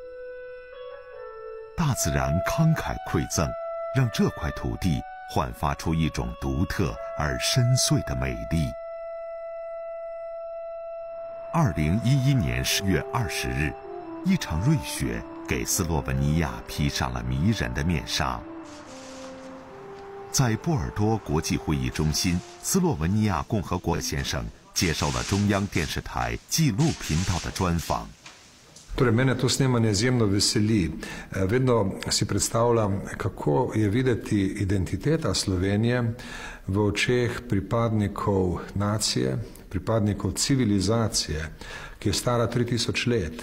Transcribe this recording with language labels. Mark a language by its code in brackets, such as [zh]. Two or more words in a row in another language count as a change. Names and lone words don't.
[zh] 大自然慷慨馈赠，让这块土地焕发出一种独特而深邃的美丽。2011年10月20日，一场瑞雪给斯洛文尼亚披上了迷人的面纱。在波尔多国际会议中心，斯洛文尼亚共和国先生接受了中央电视台纪录频道的专访。 [sl] Torej, mene to snemanje izjemno veseli. Vedno si predstavljam, kako je videti identiteta Slovenije v očeh pripadnikov nacije, pripadnikov civilizacije, ki je stara 3000 let.